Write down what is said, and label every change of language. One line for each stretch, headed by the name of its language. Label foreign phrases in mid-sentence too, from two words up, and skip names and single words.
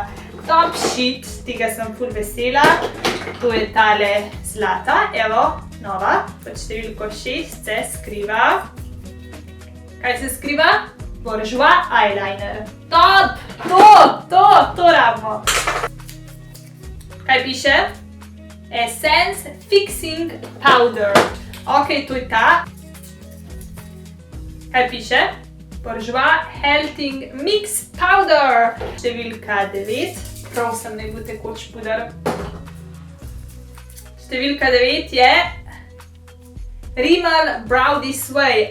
English: Top shit,
Slovenian: tega sem ful vesela. To je tale zlata, evo, nova. Pod številko 6 se skriva. Kaj se skriva? Bourjois eyeliner. Top! To rabimo. Kaj piše? Essence Fixing Powder. Ok, to je ta. Kaj piše? Bourjois Healthing Mix Powder. Številka 9. Prosim, naj bo tekoč puder. Številka 9 je Rimmel Brow This Way.